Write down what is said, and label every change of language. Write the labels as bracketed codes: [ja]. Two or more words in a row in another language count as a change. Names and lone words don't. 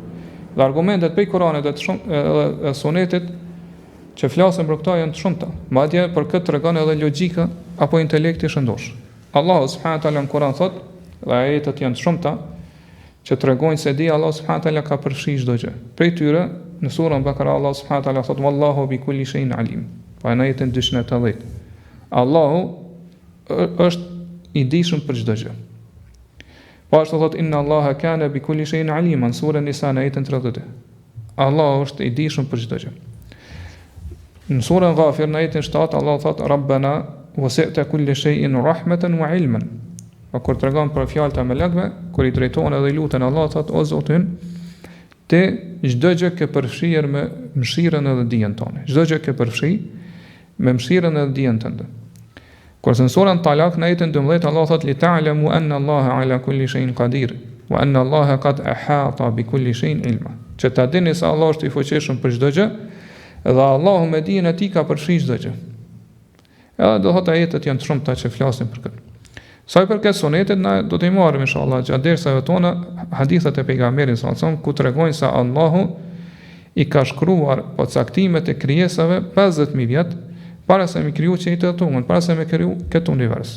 [sq] Dhe argumentet prej Kuranit dhe Sunetit që flasin për këto janë të shumta. Madje për këtë tregon edhe logjika apo intelekti shëndosh. Allahu [ar] سبحانه وتعالى [sq] në Kur'an thotë, dhe ajetet janë të shumta që tregojnë se Dija Allah [ar] سبحانه وتعالى [sq] ka përfshirë çdo gjë. Prej tyre në surën Bakara Allah [ar] سبحانه وتعالى [sq] thotë [ar] والله بكل شيء عليم. [sq] Pa në ajetin 280. Allahu është i dijshëm për çdo gjë. Po ashtu thotë [ar] إن الله كان بكل شيء عليما, [sq] surën Nisa në ajetin 32. Allahu është i dijshëm për çdo gjë. Në surën Ghafir në ajetin 7 Allah thotë [ar] ربنا وسعت كل شيء رحمة وعلما. [sq] Pa kur tregon për fjalët e melekëve, kur i drejtohen edhe i lutën Allah thotë o Zotin, ti çdo gjë ke përfshirë me mëshirën edhe dijen tonë. Çdo gjë ke përfshirë me mëshirën edhe dijen tënde. Kurse në surën Talak në ajetin 12 Allah thotë [ar] لتعلموا أن الله على كل شيء قدير وأن الله قد أحاط بكل شيء علما. [sq] Që ta dini se Allah është i fuqishëm për çdo gjë dhe Allahu me dijen e tij ka përfshirë çdo gjë. Edhe do thotë ajetet janë të shumta që flasin për këtë. Sa i përket Sunetit, na do të marrim inshallah gjatë dersave tona hadithet e pejgamberit [ar] صلى الله عليه وسلم [sq] ku tregojnë se Allahu i ka shkruar po caktimet e krijesave 50000 vjet para se me kriju qiellin e tokën, para se me kriju këtë univers.